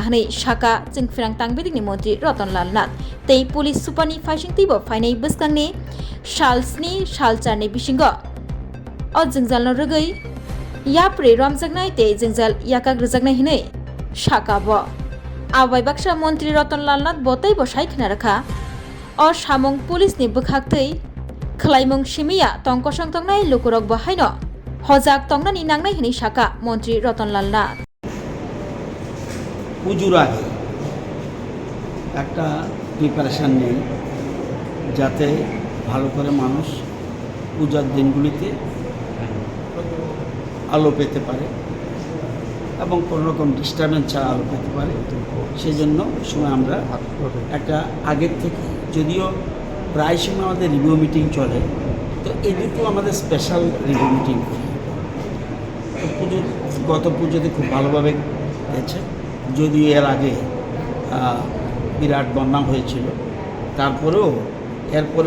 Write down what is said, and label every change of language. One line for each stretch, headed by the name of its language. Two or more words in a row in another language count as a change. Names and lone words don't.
Kok Borok: hanai saka Jingfrang tangbedingni montri Ratan Lal Nath tei police superni faisingtei bo fainai boskanni salsni salcharni bisingo o jingjalno rogoi yapri romjaknai tei jingjal yakak rwjaknai hinai saka bo abai baksa montri Ratan Lal Nath botai bo saikna rakha o samung police ni bwkhaktei Khlaimung Shimiya tongkosong tongnai lukurok bahaino hojak tongnani nangnai hini saka Montri Ratan Lal Nath
Bangla: পুজোর আগে একটা প্রিপারেশান নেই যাতে ভালো করে মানুষ পূজার দিনগুলিতে আলো পেতে পারে এবং কোনো রকম ডিস্টারবেন্স ছাড়া আলো পেতে পারে সেই জন্য সময় আমরা একটা আগের থেকে যদিও প্রায় সময় আমাদের
English: review meeting
Bangla: চলে তো এই দুটো আমাদের
English: special review meeting
Bangla: তো গত পুজোতে খুব ভালোভাবে গেছে যদিও এর আগে বিরাট বন্যা হয়েছিল তারপরেও এরপরে